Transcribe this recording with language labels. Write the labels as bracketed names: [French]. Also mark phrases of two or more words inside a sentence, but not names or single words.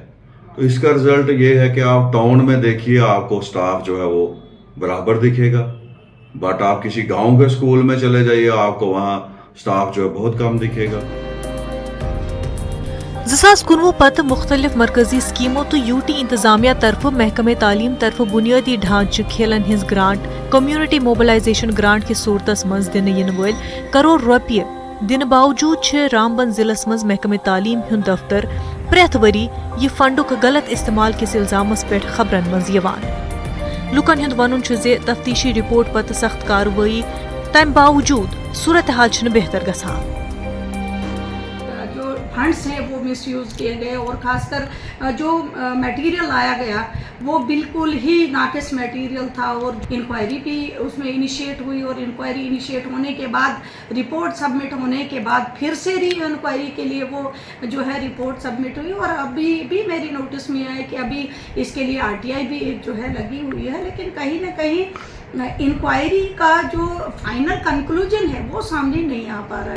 [Hindi] तो इसका रिजल्ट ये है कि आप टाउन में देखिए आपको स्टाफ जो है वो बराबर दिखेगा, बट आप किसी गांव के स्कूल में चले जाइए आपको वहाँ स्टाफ जो है बहुत कम दिखेगा। [Kashmiri] 2019 पत मुख्तलिफ मरकजी स्कीमों तो यूटी इंतजामिया तरफ महकमे तालीम तरफ बुनियादी ढांचे खेलन हिंज ग्रांट कम्युनिटी मोबिलाइजेशन ग्रांट की सूरतस मज दिन इन वल करोड़ रुपये दिन बावजूद रामबन जिलस मज महकमे तालीम हुंद दफ्तर प्रेथ वरी यह फंडुक गलत इस्तेमाल किस इल्जामस पे खबरन मज यवान। लुकन हुंद वनुन जे तफ्तीशी रिपोर्ट पत सख्त कार्रवाई तम बावजूद सूरत हाल छन बेहतर गसान। [Hindi] जो फंड्स हैं वो मिसयूज़ किए गए और ख़ासकर जो मटेरियल लाया गया वो बिल्कुल ही नाकिस मटेरियल था, और इंक्वायरी भी उसमें इनिशिएट हुई, और [English] inquiry initiate [Hindi] होने के बाद [English] report submit [Hindi] होने के बाद फिर से री इंक्वायरी के लिए वो जो है [English] report submit [Hindi] हुई, और अभी भी मेरी नोटिस में आया कि अभी इसके लिए RTI भी जो है लगी हुई है, लेकिन कहीं ना कहीं इंक्वायरी का जो [English] final conclusion [Hindi] है वो सामने नहीं आ पा रहा है।